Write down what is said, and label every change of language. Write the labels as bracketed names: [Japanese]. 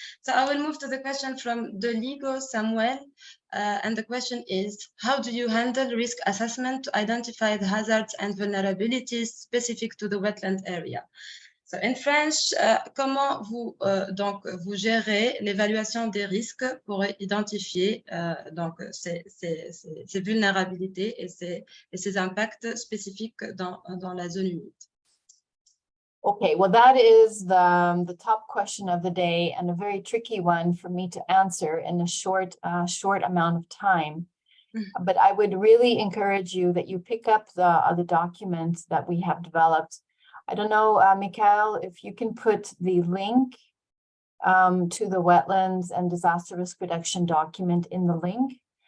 [English] So I will move to the question from Deligo Samuel. And the question is, how do you handle risk assessment to identify the hazards and vulnerabilities specific to the wetland area? So in French, [French] comment vous gérez l'évaluation des risques pour identifier ces vulnérabilités et ces impacts spécifiques dans la zone humide? [English] Okay, well, that is the top question of the day and a very tricky one for me to answer in a short amount of time. But I would really encourage you that you pick up the documents that we have developed. I don't know, Mikhail, if you can put the link to the wetlands and disaster risk reduction document in the link.